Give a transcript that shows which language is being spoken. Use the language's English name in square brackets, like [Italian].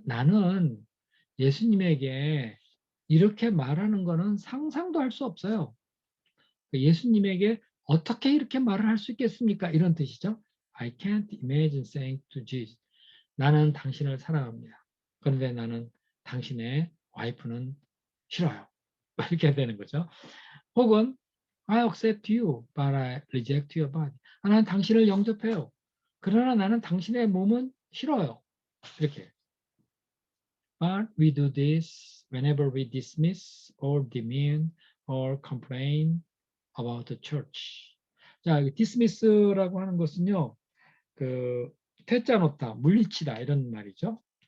[Korean] 나는 예수님에게 이렇게 말하는 거는 상상도 할 수 없어요. 예수님에게 어떻게 이렇게 말을 할 수 있겠습니까? 이런 뜻이죠. [English] I can't imagine saying to Jesus, [Korean] 나는 당신을 사랑합니다. 그런데 나는 당신의 와이프는 싫어요. 이렇게 되는 거죠. 혹은 [English] I accept you, but I reject your body. [Korean] 나는 당신을 영접해요. 그러나 나는 당신의 몸은 싫어요. 이렇게. [English] But we do this whenever we dismiss or demean or complain about the church. [Korean] 자, dismiss라고 하는 것은요, 그 퇴짜 놓다, 물리치다 이런 말이죠.